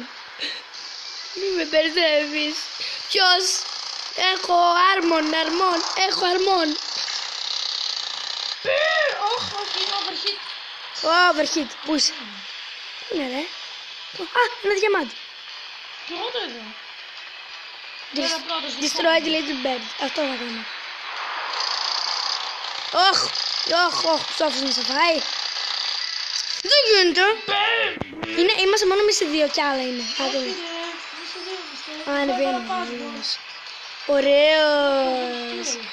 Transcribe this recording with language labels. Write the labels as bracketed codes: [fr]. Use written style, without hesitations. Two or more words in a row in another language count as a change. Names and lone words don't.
[el] Μην με μπερδεύεις. Ποιος? Έχω Armon. Έχω Armon. Όχι, είναι overheat. Overheat. Πού είσαι? Πού είναι ρε? Α, ένα διαμάντι. Και εγώ το είδα. [en] Destroy the little bird. [el] Αυτό θα κάνω. Όχι, ψόφος να σε φάει. Δεν γίνεται. Είμαστε μόνο εμείς οι δύο κι άλλα είναι. Α, ανεβαίνουμε. Ωραίος.